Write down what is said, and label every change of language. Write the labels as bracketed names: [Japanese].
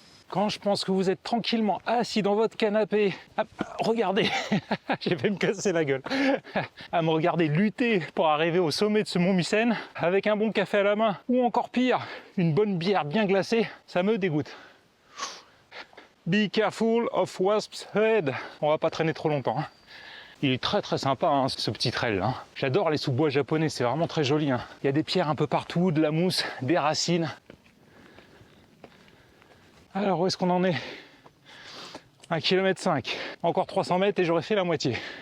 [French] Quand je pense que vous êtes tranquillement assis dans votre canapé, regardez, j'ai fait me casser la gueule, à me regarder lutter pour arriver au sommet de ce mont Mycène, avec un bon café à la main, ou encore pire, une bonne bière bien glacée, ça me dégoûte. [English] Be careful of wasps head. [French] On va pas traîner trop longtemps. Il est très très sympa ce petit trail. J'adore les sous-bois japonais, c'est vraiment très joli. Il y a des pierres un peu partout, de la mousse, des racines. Alors où est-ce qu'on en est? 1,5 km. Encore 300 mètres et j'aurais fait la moitié.